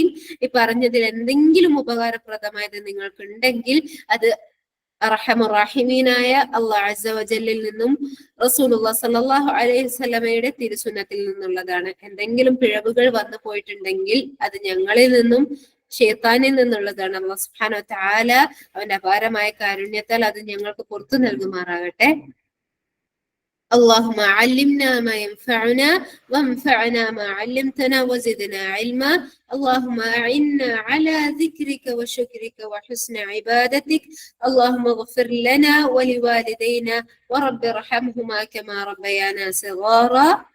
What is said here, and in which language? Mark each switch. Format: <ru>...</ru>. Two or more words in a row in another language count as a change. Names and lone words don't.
<ml>ഈ പറഞ്ഞതിൽ എന്തെങ്കിലും ഉപകാരപ്രദമായത് നിങ്ങൾക്കുണ്ടെങ്കിൽ അത്</ml> <ar>أرحم الراحمين الله عز وجل</ar> <ml>നിന്നും</ml> <ar>رسول الله صلى الله عليه وسلم</ar> <ml>തിരുസുന്നത്തിൽ നിന്നുള്ളതാണ്. എന്തെങ്കിലും പിഴവുകൾ വന്നു പോയിട്ടുണ്ടെങ്കിൽ അത് ഞങ്ങളിൽ നിന്നും ശൈത്താനിൽ നിന്നുള്ളതാണ്.</ml> <ar>الله سبحانه وتعالى</ar> <ml>അവന്റെ അപാരമായ കാരുണ്യത്താൽ അത് ഞങ്ങൾക്ക് പുറത്തു നൽകുമാറാകട്ടെ.</ml> <ar>اللهم علمنا ما ينفعنا وانفعنا ما علمتنا وزدنا علما. اللهم أعنا على ذكرك وشكرك وحسن عبادتك. اللهم اغفر لنا ولوالدينا ورب ارحمهما كما ربيانا صغارا.</ar>